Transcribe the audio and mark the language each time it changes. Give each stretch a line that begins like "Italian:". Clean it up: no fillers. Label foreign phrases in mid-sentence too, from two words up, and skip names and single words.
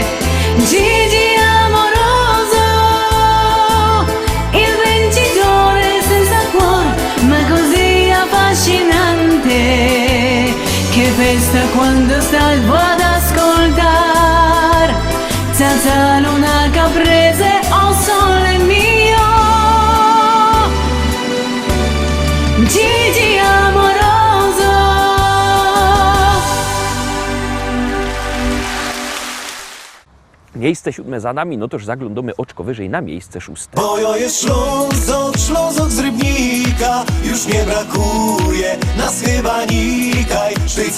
Italian: Gigi amoroso, il vincitore senza cuore, ma così affascinante. Che festa quando stavo ad ascoltare, senza luna caprese, oh sole mio. Gigi amoroso.
Polish: Miejsce 7 za nami, no toż zaglądamy oczko wyżej na miejsce 6.
Silesian: Bo ja jest Ślązok z Rybnika, już nie brakuje nas chyba nikaj.